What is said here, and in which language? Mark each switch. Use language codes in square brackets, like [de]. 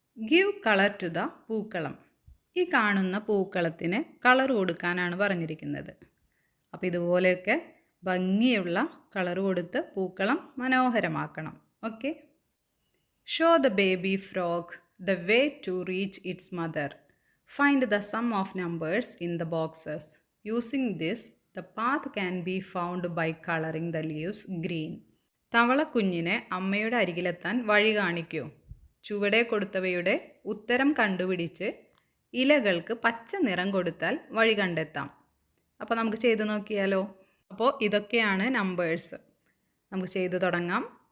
[en] Give color to the പൂക്കളം. [ml] ഈ കാണുന്ന പൂക്കളത്തിന് കളർ കൊടുക്കാനാണ് പറഞ്ഞിരിക്കുന്നത്. അപ്പോൾ ഇതുപോലെയൊക്കെ ഭംഗിയുള്ള കളർ കൊടുത്ത് പൂക്കളം മനോഹരമാക്കണം. Okay. [en] Show the baby frog the way to reach its mother. Find the sum of numbers in the boxes. Using this, the path can be found by coloring the leaves green. [ml] തവളക്കുഞ്ഞിനെ അമ്മയുടെ അരികിലെത്താൻ വഴി കാണിക്കൂ. ചുവടെ കൊടുത്തവയുടെ ഉത്തരം കണ്ടുപിടിച്ച് ഇലകൾക്ക് പച്ച നിറം കൊടുത്താൽ വഴി കണ്ടെത്താം. അപ്പോൾ നമുക്ക് ചെയ്ത് നോക്കിയാലോ. അപ്പോൾ ഇതൊക്കെയാണ് നമ്പേഴ്സ്. നമുക്ക് ചെയ്തു തുടങ്ങാം.